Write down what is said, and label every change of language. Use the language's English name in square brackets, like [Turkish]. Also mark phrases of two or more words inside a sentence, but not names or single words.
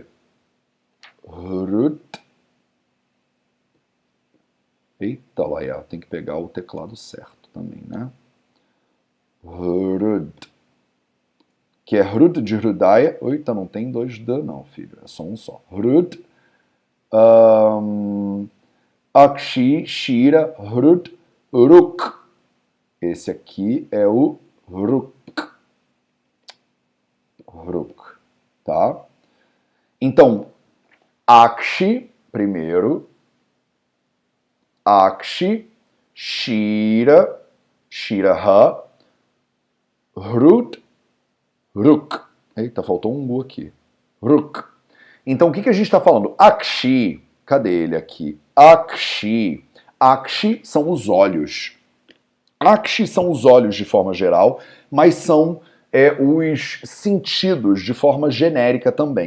[Portuguese] Hrud. Eita, olha, tem que pegar o teclado certo também, né? Hrud. Que é hrud de hrudaya. Eita, não tem 2D não, filho. É só um só. Hrud. [Sanskrit] Akshi, shira, hrud, ruk. [Portuguese] Esse aqui é o ruk. Ruk, tá? Então, akshi, primeiro. [Sanskrit] Akshi, shira, shiraha, hrud, ruk. [Portuguese] Eita, faltou um u aqui. Ruk. Então, o que a gente está falando? Akshi, cadê ele aqui? Akshi. Akshi são os olhos. Akshi são os olhos de forma geral, mas são os sentidos de forma genérica também.